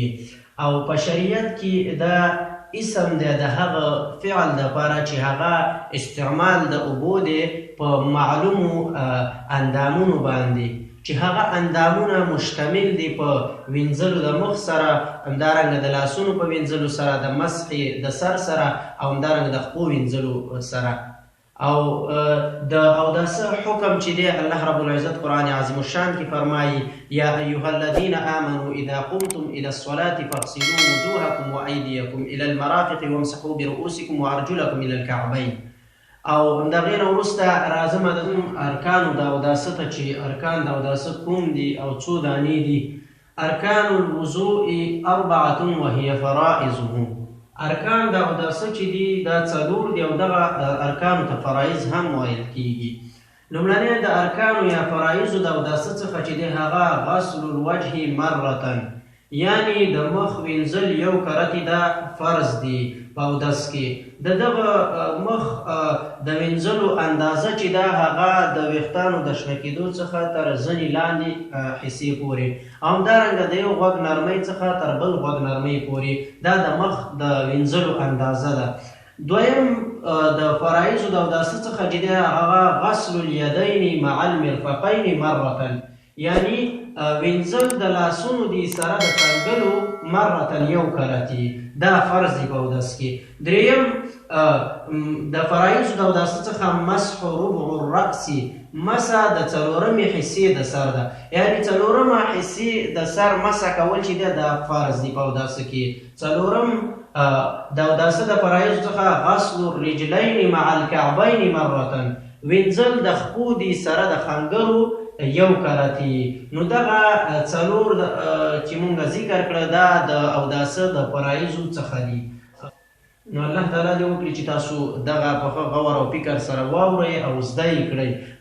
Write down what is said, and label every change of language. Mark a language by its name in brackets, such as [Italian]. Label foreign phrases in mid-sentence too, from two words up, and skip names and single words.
[Pashto] او په شریعت کې دا اسم دی د هغه فعل دپاره چې هغه استعمال د اوبو دی په معلومو اندامونو باندې، چې هغه اندامونه مشتمل دي په وینځلو د مخ سره، همدارنګه د لاسونو په وینځلو سره، د مسح د سر سره، او همدارنګه د خپو وینځلو سره. او د اوداسه حکم چې دی الله رب العزت قرآن عظیم الشان کې فرمایي [Arabic] یا ایها الذین آمنوا اذا قمتم الى الصلاة فاغسلوا وجوهکم وایدیکم الى المرافق وامسحوا برؤوسکم وارجلکم الى الکعبین. [Pashto] او د هغې نه وروسته راځم د ارکانو د اوداسه ته چې ارکان د اوداسه کوم دي او څو دانې دي. [Arabic] ارکان الوضوء اربعة وهي فرائضه. [Pashto] ارکان د اوداسه چې دي دا څلور دي او دغه ارکانو ته فرایض هم ویل کېږي. لومړنی د ارکانو یا فرایضو د اوداسه څخه چې دی هغه [Arabic] غسل الوجه مرة، [Pashto] یعنی د مخ وینځل یو کرتې دا فرض دی په اودس کې. د دغه مخ د وینځلو اندازه چې دا هغه د ویښتانو د شنه کېدو څخه تر زنې لاندې حصې پورې، او همدارنګه د یو غوږ نرمۍ څخه تر بل غوږ نرمۍ پورې دا د مخ د وینځلو اندازه ده. دویم د فرایضو د اوداسه څخه چې دی هغه [Arabic] غسل الیدین مع المرفقین مرة، [Pashto] یعنی وینځل د لاسونو دي سره د څنګلو مرة یو کرتې، دا فرض دی په اودس کې. دریم د فرایضو د اوداسه څخه [Arabic] مسح ربع الرأس، [Pashto] مسح د څلورمې حصې د سر ده، یعنی څلورمه حصې د سر مسح کول چې دی دا فرض دی په اوداسه کې. څلورم د اوداسه د فرایضو څخه [Arabic] غسل الرجلین مع الکعبین مرة، [Pashto] وینځل د خپو دي سره د خنګرو یو کرتې. نو دغه څلور چې مونږ ذکر کړه دا د اوداسه د فرایضو څخه دي. نو الله تعالی دې وکړي چې تاسو دغه په ښه غور او فکر سره واورئ او زده یې کړئ.